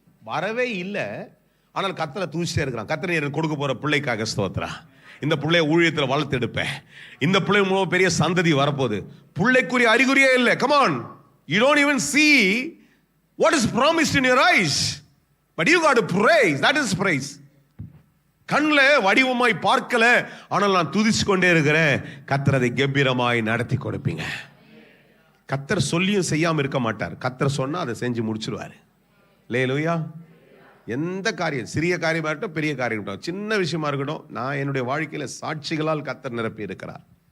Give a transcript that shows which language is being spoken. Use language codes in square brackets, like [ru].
[ta] வரவே இல்லை, ஆனால் கர்த்தரை துதிச்சுட்டே இருக்கிறான். கர்த்தரை எனக்கு கொடுக்க போற பிள்ளைக்காக ஸ்தோத்திரம், இந்த பிள்ளைய ஊழியத்தில் வளர்த்து எடுப்பேன், இந்த பிள்ளை மூலம் பெரிய சந்ததி வரப்போகுது. பிள்ளைக்குரிய அறிகுறியே இல்லை. [en] Come on, you don't even see what is promised in your eyes, but you got to praise. That is praise. [ta] கண்ணில் வடிவமாய் பார்க்கல, ஆனால் நான் துதிச்சு கொண்டே இருக்கிறேன். கர்த்தர் அதை கம்பீரமாய் நடத்தி கொடுப்பீங்க. கர்த்தர் சொல்லியும் செய்யாம இருக்க மாட்டார். கர்த்தர் சொன்னா அதை செஞ்சு முடிச்சிருவாரு. அல்லேலூயா. எந்த காரியம், சிறிய காரியமாக இருக்கட்டும், பெரிய காரியம் இருக்கட்டும், சின்ன விஷயமா இருக்கட்டும், நான் என்னுடைய வாழ்க்கையில் சாட்சிகளால் கர்த்தர் நிரப்பி இருக்கிறார்.